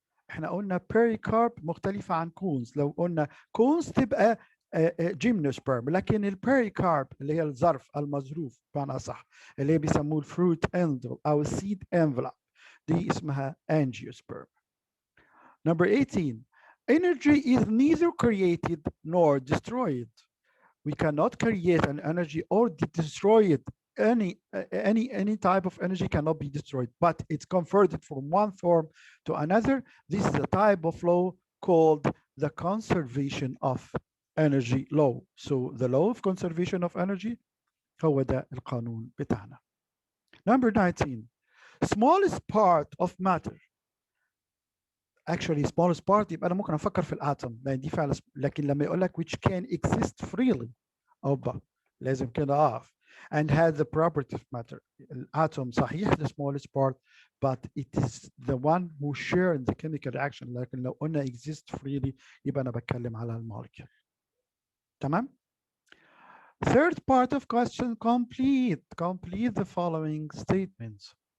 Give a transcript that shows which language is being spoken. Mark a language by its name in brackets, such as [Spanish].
[Arabic] احنا قلنا pericarp مختلفة عن cones. لو قلنا cones تبقى gymnosperm، لكن البيريكارب اللي هي الظرف المظروف بمعنى صح اللي هي بيسموه الفروت envelope او السيد envelope دي اسمها angiosperm. [English] Number 18, energy is neither created nor destroyed. We cannot create an energy or destroy it. Any type of energy cannot be destroyed, but it's converted from one form to another. This is a type of law called the conservation of energy law. So the law of conservation of energy [Arabic] هو ده القانون بتاعنا. [English] Number 19, smallest part of matter. [Arabic] Actually smallest part يبقى انا ممكن افكر في الاتوم لان دي فعلا، لكن لما يقول لك [English] which can exist freely [Arabic] اوبا لازم كده اقف [English] and has the property of matter. [Arabic] الاتوم صحيح the smallest part [English] but it is the one who share in the chemical reaction، [Arabic] لكن لو قلنا exist freely يبقى انا بتكلم على المولكيول. تمام. [English] Third part of question, complete the following statements.